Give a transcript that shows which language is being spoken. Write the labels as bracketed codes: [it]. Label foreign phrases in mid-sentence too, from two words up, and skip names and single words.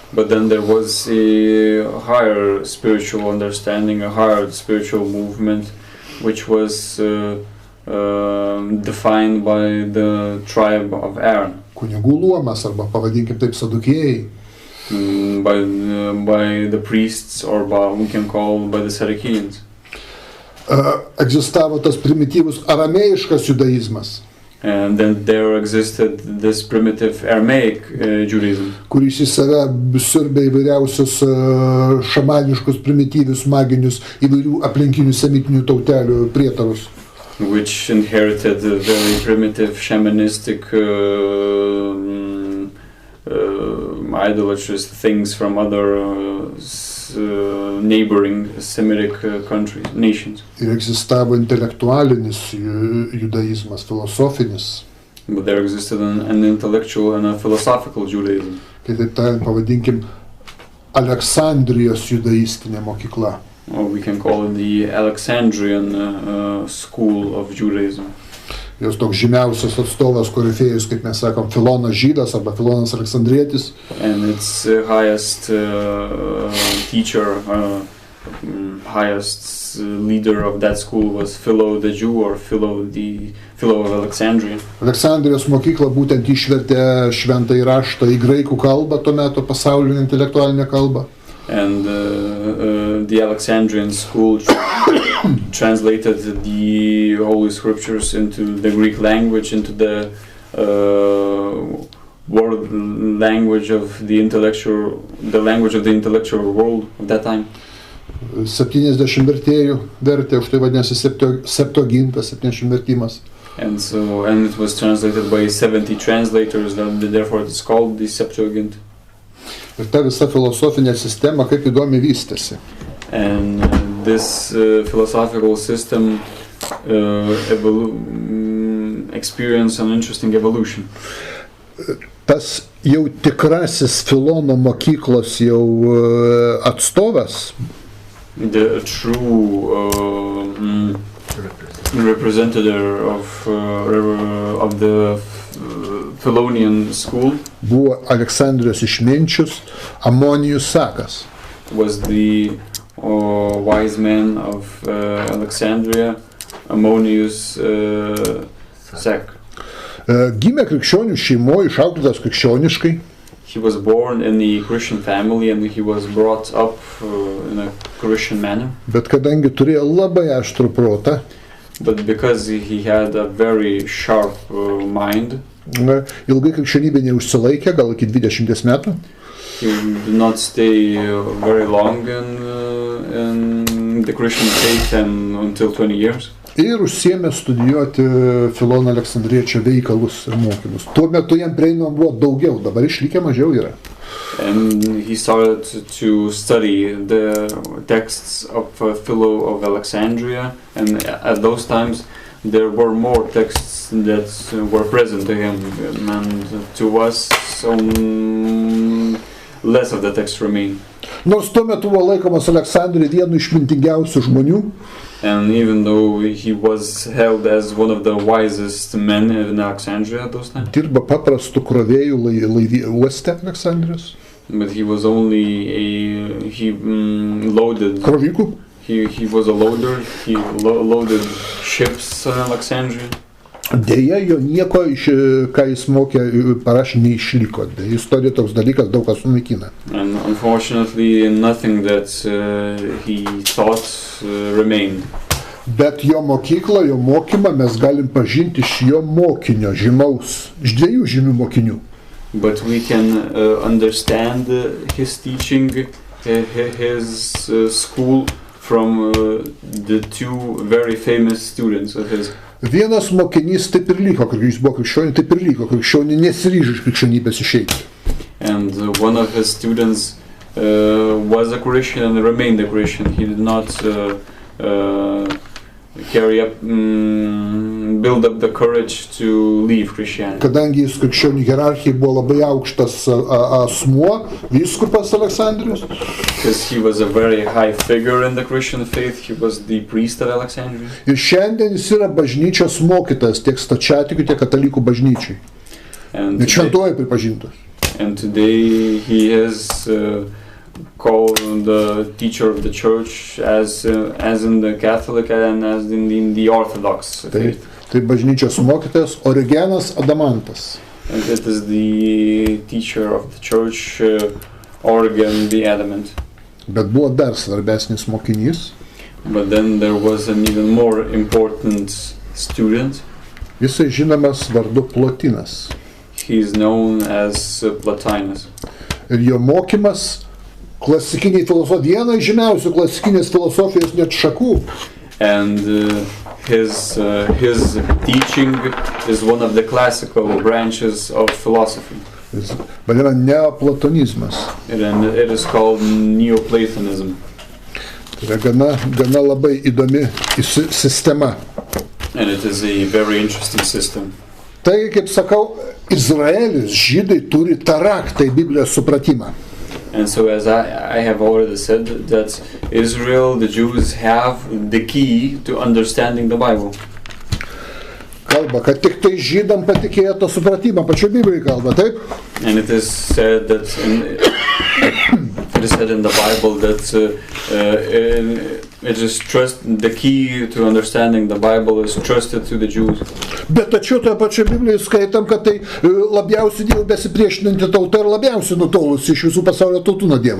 [en] But then there was a higher spiritual understanding, a higher spiritual movement, which was defined by the tribe of Aaron. [lt] Kunigų luomas, arba pavadinkim taip sadukėjai. [en] By the priests, or we can call by the Sadduceans. [lt] Egzistavo tas primityvus aramėjiškas judaizmas. [en] And then there existed this primitive Aramaic Judaism, [lt] kuris į save siurbė įvairiausius šamaniškus, primityvius, maginius, įvairių aplinkinių semitinių tautelių prietarus. [en] Which inherited very primitive shamanistic idolatrous things from other neighboring Semitic countries, nations. [lt] Ir egzistavo intelektualinis judaizmas, filosofinis. [en] But there existed an intellectual and a philosophical Judaism. [lt] Kitaip tariant, pavadinkim Aleksandrijos judaistinė mokykla. [en] Or we can call it the Alexandrian school of Judaism. [lt] Jos toks žymiausias atstovas, korifėjus, kaip mes sakom, Filonas Žydas arba Filonas Aleksandrietis. [en] And its highest teacher, highest leader of that school was Philo the Jew, or Philo of Alexandria. [lt] Aleksandrijos mokykla būtent išvertė šventąjį raštą į graikų kalbą, tuo metu pasaulinę intelektualinę kalbą. [en] And the Alexandrian school translated the Holy Scriptures into the Greek language, into the world language of the language of the intellectual world of that time. [lt] 70 vertėjų vertė, už tai vadinasi Septuagintas, 70 vertimas. [en] And it was translated by 70 translators, therefore it's called the Septuagint. [lt] Ir ta visa filosofinė sistema kaip įdomiai vystėsi. [en] And this philosophical system experienced an interesting evolution. [lt] Tas jau tikrasis Filono mokyklos jau atstovas, [en] the true representative of the Philonian school [lt] buvo Aleksandrijos išminčius Amonijus Sakas. [en] Was the wise man of Alexandria, Ammonius Sac. [lt] Gimė krikščionių šeimoje, išauklėtas krikščioniškai. [en] He was born in the Christian family and he was brought up in a Christian manner. [lt] Bet kadangi turėjo labai aštrų protą, [en] but because he had a very sharp mind, [lt] ilgai krikščionybė neužsilaikė, gal iki 20 metų. [en] He did not stay very long in the Christian faith and until 20 years. [lt] Ir užsiėmė studijuoti Filono Aleksandriečio veikalus ir mokymus. Tuo metu jam prieinama buvo daugiau, dabar išlikę mažiau yra. [en] And he started to study the texts of Philo of Alexandria, and at those times there were more texts that were present to him, and to us less of the text remain. [lt] Nors tuo metu buvo laikomas Aleksandrija vienu išmintingiausių žmonių, [en] and even though he was held as one of the wisest men in Alexandria at those times, [lt] dirba paprastų krovėjų uoste Aleksandrijos. [en] But he was only loaded. [lt] Krovikų. [en] He was a loader. He loaded ships in Alexandria. [lt] Deja, jo nieko, ką jis mokė, parašė, neišliko. Deja, istorija toks dalykas daug kas sunaikina. [en] And unfortunately, nothing that he taught remained. [lt] Bet jo mokyklą, jo mokymą mes galim pažinti iš jo mokinio žymaus, iš dviejų žymių mokinių. [en] But we can understand his teaching, his school from the two very famous students of his. [lt] Vienas mokinys taip ir liko, jis buvo krikščionė, taip ir liko krikščionė, nesiryžo iš krikščionybės išeiti. [en] And one of his students was a Christian and remained a Christian. He did not build up the courage to leave Christianity. [lt] Kadangi jis krikščionių hierarchijai buvo labai aukštas asmuo, vyskupas Aleksandrijos. [en] Because he was a very high figure in the Christian faith, he was the priest of Alexandria. [lt] Ir šiandien jis yra bažnyčios mokytojas tiek stačiatikių, tiek katalikų bažnyčiai. Ir šventuoju pripažintas. [en] And today he is called the teacher of the church as in the Catholic and as in the Orthodox faith. [lt] Tai bažnyčios mokytojas Origenas Adamantas. [en] And it is the teacher of the church, Origen the Adamant. [lt] Bet buvo dar svarbesnis mokinys. [en] But then there was an even more important student. [lt] Jisai žinomas vardu Plotinas. [en] He is known as Plotinus. [lt] Ir jo mokymas klasikiniai filosofijai, viena iš žymiausių klasikinės filosofijos net šakų. [en] And his teaching is one of the classical branches of philosophy. [lt] Jis vadina neoplatonizmas. [en] And it is called Neoplatonism. [lt] Tai yra gana labai įdomi sistema. [en] And it is a very interesting system. [lt] Tai, kaip sakau, Izraelis, žydai turi tą raktą į Biblijos supratimą. [en] And so as I have already said, that Israel, the Jews, have the key to understanding the Bible. [lt] Kalba, kad tik tai žydam patikėjo to supratimą, pačiu Biblijai kalba, taip? [en] And it is said that in the Bible that it is the key to understanding the Bible is trusted to the Jews. [lt] Bet tačiau toje pačioje Biblijoje skaitam, kad tai labiausiai Dievui besipriešinanti tauta ir labiausiai nutolusi iš visų pasaulio tautų nuo Dievo.